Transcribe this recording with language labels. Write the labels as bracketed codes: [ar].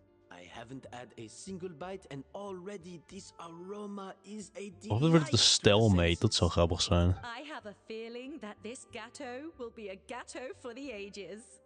[en] I haven't had a single bite and already this aroma is a delight. [nl] Of het wordt de stelmate, dat zou grappig zijn. [en] I have a feeling that this gâteau will be a gâteau for the ages.